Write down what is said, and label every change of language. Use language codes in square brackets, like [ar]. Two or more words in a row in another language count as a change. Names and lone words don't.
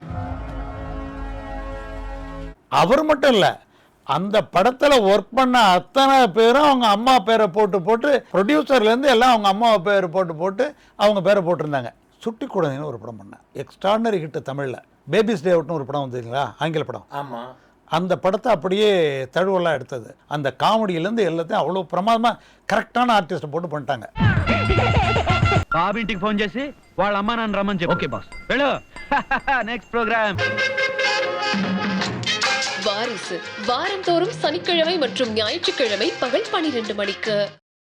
[ta] அவர் மட்டும் இல்லை, அந்த படத்தில் ஒர்க் பண்ண அத்தனை பேரும் அவங்க அம்மா பேரை போட்டு ப்ரொடியூசர்லேருந்து எல்லாம் அவங்க அம்மா பேரை போட்டு அவங்க பேரை போட்டிருந்தாங்க. சுட்டி குழந்தைன்னு ஒரு படம் பண்ணேன், [en] extraordinary hit [ta] தமிழில். பேபிஸ் டே அவுட்னு ஒரு படம் வந்ததுங்களா, ஆங்கில படம். ஆமாம், அந்த படத்தை அப்படியே தழுவலாக எடுத்தது. அந்த காமெடியிலேருந்து எல்லாத்தையும் அவ்வளோ பிரமாதமாக கரெக்டான ஆர்டிஸ்ட்டை போட்டு பண்ணிட்டாங்க. [te] బాబింటికి ఫోన్ చేసి వాళ్ళ అమ్మ నాన్న రమ్మని చెప్పు. [en] okay boss, [te] వెళ్ళు. [en] next program. [ta] வாரிசு வாரந்தோறும் சனிக்கிழமை மற்றும் ஞாயிற்றுக்கிழமை பகல் 12 மணிக்கு.